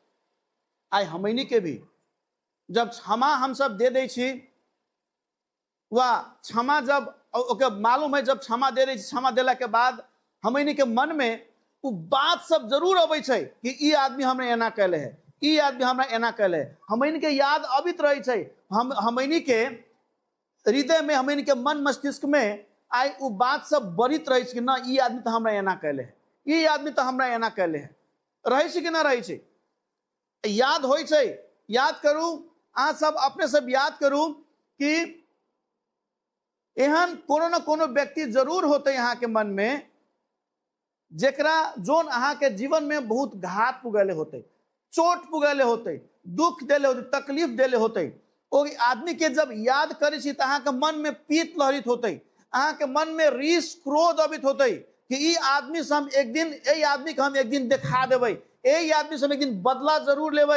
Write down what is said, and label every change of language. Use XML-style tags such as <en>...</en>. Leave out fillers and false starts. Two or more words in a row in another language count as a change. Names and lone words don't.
<mai>आई हमनी के भी जब क्षमा हम सब दे दे छी, वा क्षमा जब ओके मालूम है, जब क्षमा दे दे छी, क्षमा देला के बाद हमनी के मन में वो बात सब जरूर अबै छै कि ई आदमी हमरा एना कैले है, ई आदमी हमरा एना कैले है। हमनी के याद अबित रहे छै, हमनी के हृदय में, हमनी के मन मस्तिष्क में आई वो बात सब बढ़ित रहे कि ना ई आदमी तो हमरा एना कैले है, ई आदमी तो हमरा एना कैले है। रहे छै कि ना रहे छै? याद होय छै। याद करू, अहाँ सब अपने सब याद करू कि एहन कोनो न कोनो व्यक्ति जरूर होते यहाँ के मन में जेकरा जोन अहाँ के जीवन में बहुत घात पुगले होते, चोट पुगले होते, दुख देले होते, तकलीफ देले होते। ओ आदमी के जब याद करे छी त अहाँ के मन में पीत लहरित होते, अहाँ के मन में रीस क्रोध अबित होते कि ई आदमी से हम एक दिन, ए आदमी के हम एक दिन दिखा देबै, ए आदमी से हम एक दिन बदला जरूर लेबै।</mai>